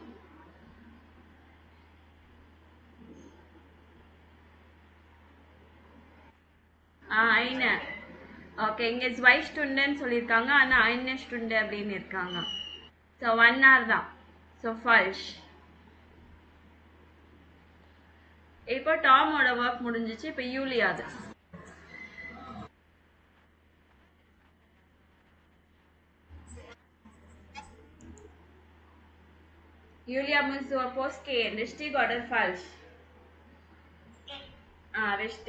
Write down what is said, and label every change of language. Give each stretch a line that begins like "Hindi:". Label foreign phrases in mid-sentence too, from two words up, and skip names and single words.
German: eine.
Tamil: ஓகே, இங்கே
German: 2 Stunden
Tamil: சொல்லியிருக்காங்க. ஆனால்
German: eine Stunde
Tamil: அப்படின்னு இருக்காங்க. ஸோ 1 hour தான். ஸோ ஃபால்ஷ். இப்போ டாமோட ஒர்க் முடிஞ்சிச்சு. இப்போ யூலியாது.
German: Julia muss zur Post gehen. Richtig oder falsch? Richtig.